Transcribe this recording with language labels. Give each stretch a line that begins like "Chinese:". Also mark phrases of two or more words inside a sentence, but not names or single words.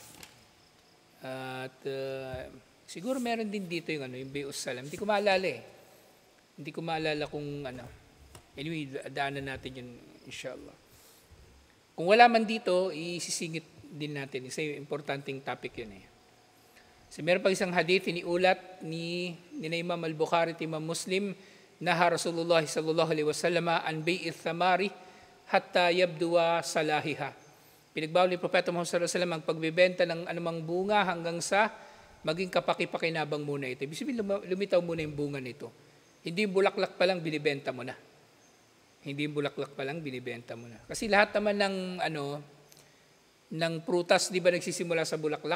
Filipino: At siguro meron din dito yung
Arabic: بيع السلم.
Filipino: Hindi ko maalala eh. Hindi ko maalala kung Anyway, daanan natin yun, inshallah. Kung wala man dito, isisingit din natin. Isa yung importanteng topic yun eh. So, meron pang isang hadith, iniulat ni Imam al-Bukhari at Imam Muslim,
Arabic: نهى رسول الله صلى الله عليه وسلم عن بيع الثمار حتى يبدو صلاحها.
Filipino: Pinagbawal ni Propeta Muhammad
Arabic: صلى الله عليه وسلم
Filipino: ang pagbebenta ng anumang bunga hanggang sa maging kapakipakinabang muna ito. Ibig sabihin, lumitaw muna yung bunga nito. Hindi yung bulaklak pa lang, binibenta mo na. Hindi yung bulaklak pa lang, binibenta mo na. Kasi lahat naman ng prutas, di ba nagsisimula sa bulaklak?